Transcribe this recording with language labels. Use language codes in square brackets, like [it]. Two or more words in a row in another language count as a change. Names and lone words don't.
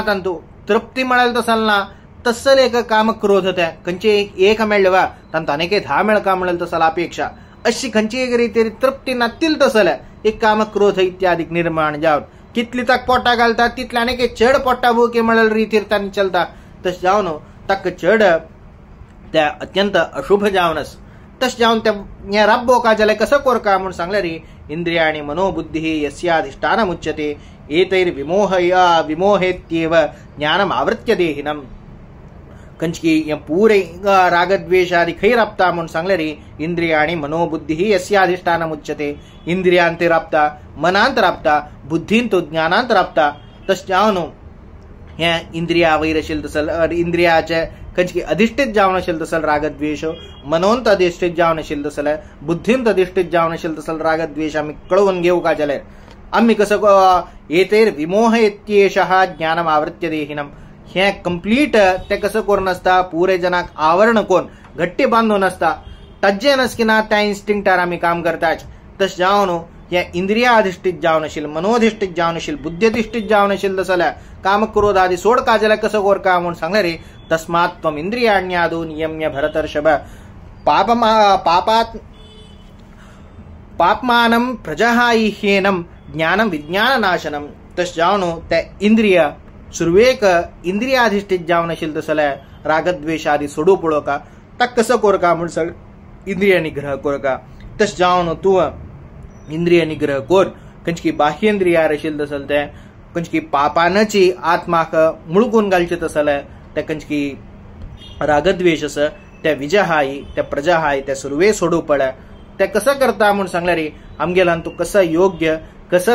[kok] तांतू तृप्ती मिळेल तसल ना तसल एक कामक्रोध ते खंयचे एक मेळ्ळे वा तांतू अनेक 10 मेळका मिळेल तसल अपेक्षा अशी खंयची एक रितीर तृप्ती नातील तसल एक कामक्रोध इत्यादी निर्माण जावन कितली ताक पोटा घालता तितले अनेक चड पोटा भुके मिळेल रितीर तांणी चलता तशें जावन ताका चड त्या अत्यंत अशुभ जावनस तशें जावन ते राब्बो का जाल्यार कसो करका म्हणून सांगले रे इंद्रिया आणि [sa] मनोबुद्धी यस्याधिष्ठानमुच्यते विमोहेत्येव ज्ञानम आवृत्य देहिनम [kok] खंयची पूरे रागद्वेषादि खंय राबता म्हणून सांगले रे इंद्रिया आणि [sa] मनोबुद्धी यस्याधिष्ठानमुच्यते [kok] इंद्रियांत राबता मनांत राबता बुद्धींत ज्ञानांत राबता तशें जावन हे इंद्रिया वयर आशिल्ले तसल इंद्रियाचे खंयची अधिष्ठित जावन आशिल्ले तसल रागद्वेष मनोंत अधिष्ठित जावन आशिल्ले तसल बुद्धींत अधिष्ठित जावन आशिल्ले तसल रागद्वेष आमी कळोवन घेवका जाल्यार आमी कसो एतेर [sa] विमोहेत्येषः ज्ञानम आवृत्य देहिनम [kok] हे कंप्लीट ते कसं करून असता पुरे जनाक आवरण कोण घट्टी बांधून असता तज्जे नसकिना त्या इन्स्टिंक्टार आमी काम करताच तशें जावन हे इंद्रिया अधिष्ठित जावन आशिल्ले मनोधिष्ठित जावन आशिल्ले बुद्ध्यधिष्ठित जावन आशिल्ले जाल्यार काम क्रोध आदी सोड का जाल्यार कसो करका म्हणून सांगले रे [sa] तस्मात् त्वम इंद्रियाण्यादो नियम्य भरतर्षभ पापमानं प्रजहायह्येनं ज्ञानं विज्ञाननाशनम [kok] तशें जावन ते इंद्रिय सुरवेक इंद्रियाधिष्ठित जावन आशिल्ले जाल्यार रागद्वेषादी सोडू पळोवका ताका कसो करका म्हणून सांग इंद्रिय निग्रह करका तशें जावन तूं इंद्रिय निग्रह कर खंयची बाह्येंद्रियार आशिल्ले तसल ते खंयची पापानाची आत्माक मुळगून घालचे तसल ते खंयची रागद्वेष आसा ते विजहाई ते प्रजहाई ते सुरवे सोडू पडा ते कसं करता म्हणून सांगले रे आमगेल्यान तूं कसं योग्य कसं